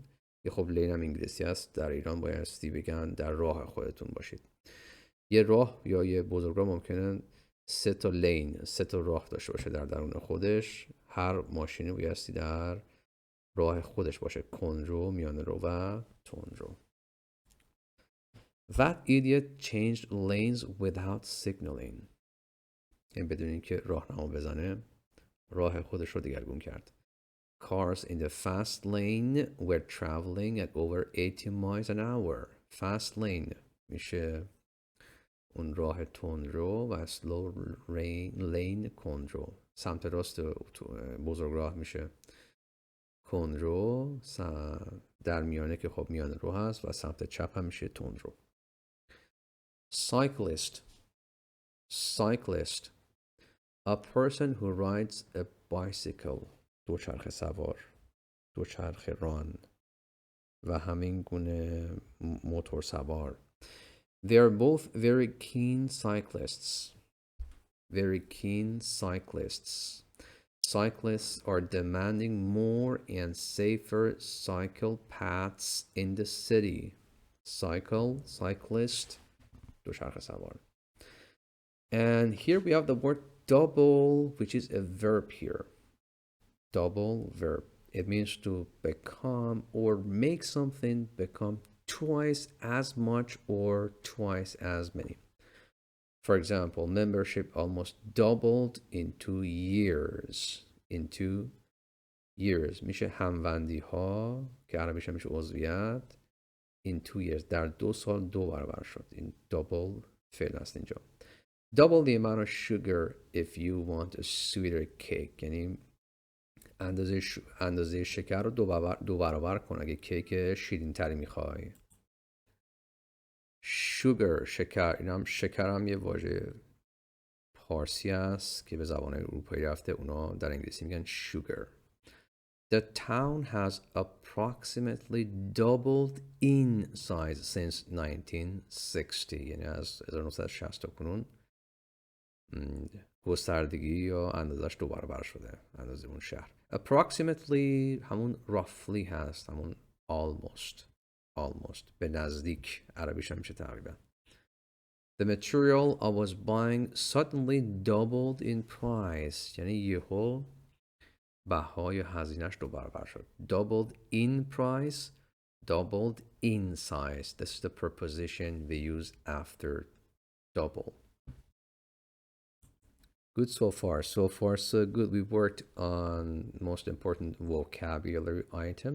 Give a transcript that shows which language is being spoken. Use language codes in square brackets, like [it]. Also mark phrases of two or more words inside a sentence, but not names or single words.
[fa] یه خب لین هم انگلیسی هست، در ایران بایستی بگن در راه خودتون باشید. یه راه یا یه بزرگراه ممکنه 3 تا لین، 3 تا راه داشته باشه در درون خودش. هر ماشینی بایستی در راه خودش باشه. کندرو، میانه رو و تندرو. [en] That idiot changed lanes without signaling. [fa] یعنی بدون اینکه راهنما بزنه راه خودش رو دگرگون کرد. [en] Cars in the fast lane were traveling at over 80 miles an hour. Fast lane [fa] میشه اون راه تندرو و [en] slow lane [fa] کندرو. سمت راست بزرگراه میشه کندرو، در میانه که خب میانه رو هست و سمت چپ هم میشه تندرو. [en] cyclist cyclist a person who rides a bicycle [fa] دوچرخه سوار، دوچرخه ران و همین گونه موتور سوار. [en] They are both very keen cyclists. Very keen cyclists. Cyclists are demanding more and safer cycle paths in the city. [fa] Cyclist, دوچرخه سوار. [en] And here we have the word double, which is a verb here. Double verb. It means to become or make something become twice as much or twice as many. For example, membership almost doubled in 2 years. In 2 years. [fa] میشه هموندی ها که عربیش میشه عضویت. [en] In 2 years. [fa] در 2 سال 2 برابر شد. این double فعل است اینجا. [en] Double the amount of sugar if you want a sweeter cake. [fa] یعنی اندازه شکر رو دو برابر کن اگه کیک شیرین تری میخوای. sugar شکر، این هم شکر هم یه واژه پارسی است که به زبان اروپایی رفته، اونا در انگلیسی میگن sugar. [en] The town has approximately doubled in size since 1960. [fa] یعنی از 1960 تا کنون گستردگی یا اندازش 2 برابر شده، اندازه اون شهر. Approximately همون roughly هست، همون almost به نزدیک عربیش هم میشه تقریبا. [en] The material I was buying suddenly doubled in price. [fa] یعنی یهو بهای هزینهش 2 برابر شد. [en] Doubled in price, doubled in size. This is the preposition we use after double. Good so far. So far, so good. We worked on most important vocabulary items.